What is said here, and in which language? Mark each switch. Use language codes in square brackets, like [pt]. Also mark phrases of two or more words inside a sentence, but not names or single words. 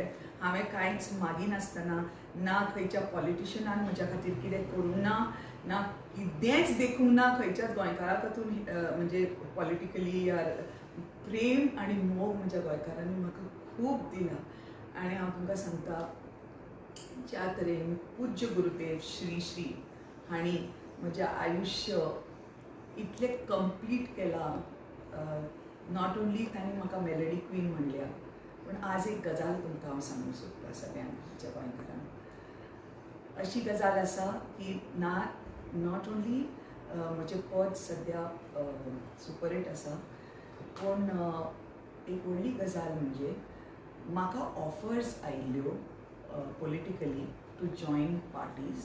[kok] हांवें कांयच मागी नासतना, ना खंयच्या पॉलिटिशनान म्हज्या खातीर कितें करूं ना कितेंच देखूंक ना खंयच्याच गोंयकारा तातून म्हणजे पॉलिटिकली या प्रेम आनी मोग म्हज्या गोंयकारांनी म्हाका खूब दिला. आनी हांव तुमकां सांगता ज्या तरेन पूज्य गुरुदेव श्री श्री हांणी म्हजें आयुश्य इतलें कंप्लीट केलां. [en] not only [kok] तांणी म्हाका [en] melody queen [kok] म्हणल्या, पूण आज एक गजाल तुमकां हांव सांगूंक सोदतां सगळ्यांक म्हज्या गोंयकारांक. अशी गजाल आसा की [en] not only [kok] म्हजें पद सद्या सुपरहीट आसा, पूण एक व्हडली गजाल म्हणजे म्हाका ऑफर्स आयिल्ल्यो [en] politically to join parties.